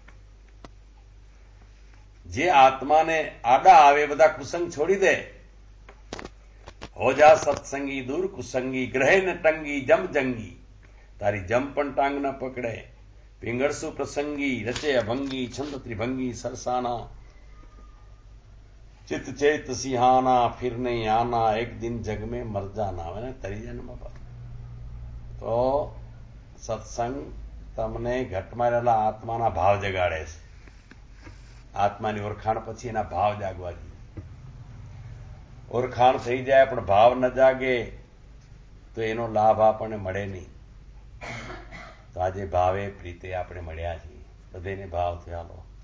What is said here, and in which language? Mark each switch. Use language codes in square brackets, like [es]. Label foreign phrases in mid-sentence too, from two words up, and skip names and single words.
[gu] જે આત્માને આડા આવે બધા કુસંગ છોડી દે. હો જા સત્સંગી દૂર કુસંગી, ગ્રહે ન ટંગી જમ જંગી. તારી જમ પણ ટાંગ ન પકડે. પિંગળસુ પ્રસંગી, રચે અભંગી, છંદ ત્રિભંગી સરસાના. [hi] चित चेत सिहाना, फिर नहीं आना, एक दिन जग में मर जाना. मैंने तरी जाने बाबा. [gu] तो સત્સંગ તમને ઘટમાં રહેલા આત્માના ભાવ જગાડે છે. આત્માની ઓળખાણ પછી એના ભાવ જાગવા જોઈએ. ઓળખાણ થઈ જાય પણ ભાવ ન જાગે તો એનો લાભ આપણને મળે નહીં. તો આજે ભાવે પ્રીતે આપણે મળ્યા છીએ, બધાને ભાવ થયા.